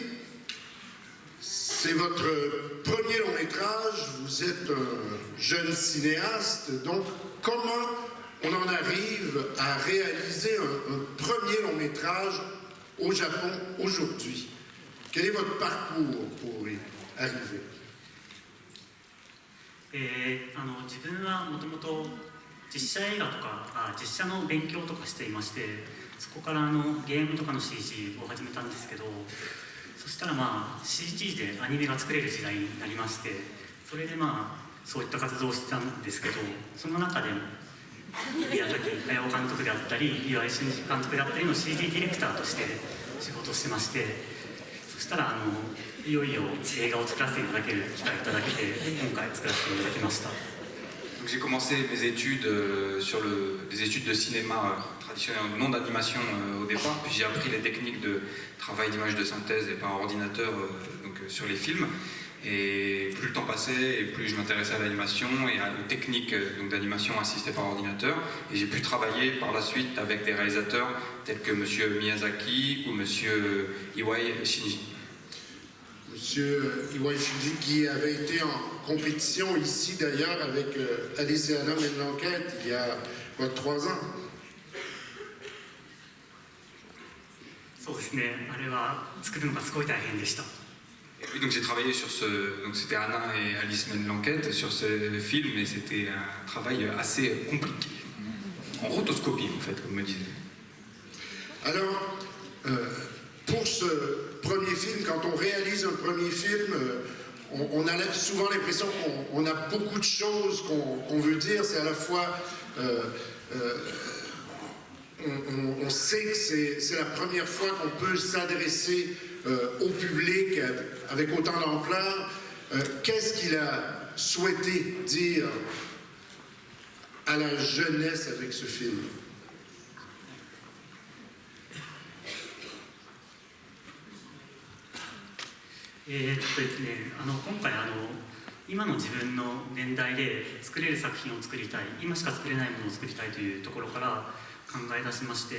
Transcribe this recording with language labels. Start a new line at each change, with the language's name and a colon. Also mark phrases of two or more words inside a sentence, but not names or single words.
French: C'est votre premier long métrage, vous êtes un jeune cinéaste, donc comment on en arrive à réaliser un premier long métrage au Japon aujourd'hui? Quel est votre parcours pour y arriver?
Japanese: 自分はもともと実写映画とか実写の勉強とかしていまして、そこからゲームとかの CG を始めたんですけど、そしたらCG でアニメが作れる時代になりまして、それでそういった活動をしてたんですけど、その中で宮崎駿監督であったり岩井俊二監督であったりの CG ディレクターとして仕事をしてまして、そしたらいよいよ映画を作らせていただける機会をいただけて、今回作らせていただきました。
French: Donc j'ai commencé mes études sur des études de cinéma traditionnelles, non d'animation au départ, puis j'ai appris les techniques de travail d'image de synthèse et par ordinateur sur les films. Et plus le temps passait, et plus je m'intéressais à l'animation et aux techniques d'animation assistée par ordinateur. Et j'ai pu travailler par la suite avec des réalisateurs tels que M. Miyazaki ou M. Iwai Shinji. Monsieur Iwai Shinji, qui avait été en compétition ici d'ailleurs avec Alice et Anna mènent l'enquête il y a 3 ans.
Japanese: そうですね、あれは作るのがすごい大変でした。
French: Oui, donc j'ai travaillé sur donc c'était Anna et Alice mènent l'enquête sur ce film, et c'était un travail assez compliqué, en rotoscopie en fait, comme me disait. Alors, pour ce premier film, quand on réalise un premier film, on a souvent l'impression qu'on a beaucoup de choses qu'on veut dire. C'est à la fois, on sait que c'est la première fois qu'on peut s'adresser au public avec autant d'ampleur. Qu'est-ce qu'il a souhaité dire à la jeunesse avec ce film?
Japanese: ですね、今回今の自分の年代で作れる作品を作りたい、今しか作れないものを作りたいというところから考え出しまして、